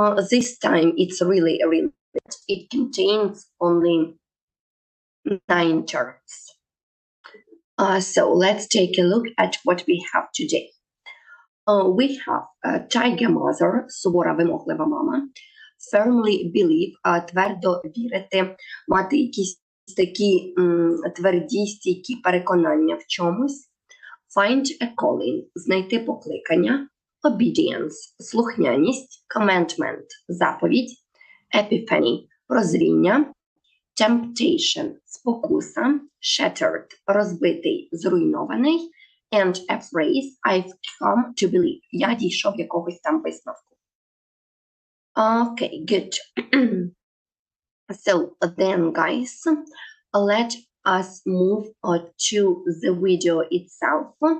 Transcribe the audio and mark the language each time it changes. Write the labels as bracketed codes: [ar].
[en] This time it's really limited. It contains only 9 terms. So let's take a look at what we have today. We have tiger mother, [uk] сувора вимоглива мама. [en] Firmly believe, [uk] твердо вірити, мати якісь такі тверді, стійкі переконання в чомусь. [en] Find a calling, [uk] знайти покликання. [en] Obedience, слухняність. Commandment, заповідь. Epiphany, прозріння. Temptation, спокуса. Shattered, [uk] розбитий, зруйнований. [en] And a phrase, I've come to believe, [uk] я дійшов якогось там висновку. [en] Okay, good. So then, guys, let us move to the video itself.